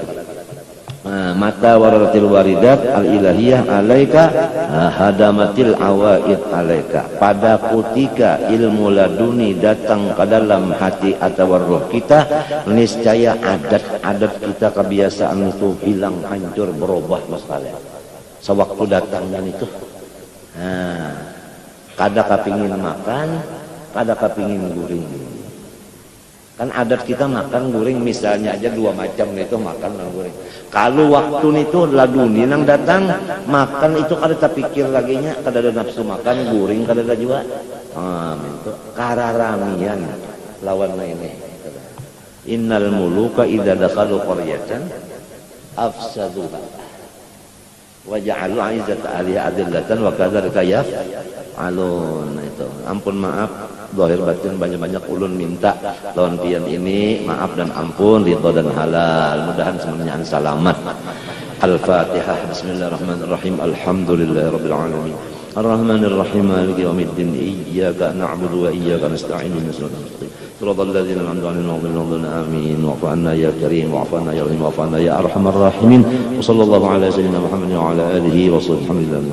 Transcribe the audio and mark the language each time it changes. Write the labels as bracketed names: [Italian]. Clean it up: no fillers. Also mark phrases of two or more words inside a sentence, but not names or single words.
[Arabic] Apalagi متى وردت الواردات الإلهية عليك هدمت العوائد عليك. [Indonesian] Pada ketika ilmu laduni datang ke dalam hati atau roh kita, niscaya adat-adat kita, kebiasaan itu hilang, hancur, berubah masalah. [Banjar] Sewaktu datang dan itu kada kepingin makan, kada kepingin guring. Kan adat kita makan guring misalnya aja 2 macam itu makan dan guring. Kalau waktu itu laduni nang datang makan itu kada terpikir lagi nya, kada ada nafsu makan, guring kada ada juga. Itu kararamian lawan ini. [Arabic] إن الملوك إذا دخلوا قرية أفسدوها وجعلوا أعزة أهلها أذلة وكذلك يفعلون. [Banjar] Itu ampun maaf zahir batin banyak-banyak ulun minta lawan pian ini maaf dan ampun, ridha dan halal, mudahan semuanya selamat. [Arabic] الفاتحة. بسم الله الرحمن الرحيم الحمد لله رب العالمين. الرحمن الرحيم مالك يوم الدين. إياك نعبد وإياك نستعين صراط الذين أنعمت عليهم غير المغضوب عليهم. آمين. واعف عنا يا كريم واعف عنا يا رحيم واعف عنا يا أرحم الراحمين. وصلى الله على سيدنا محمد وعلى آله وصحبه.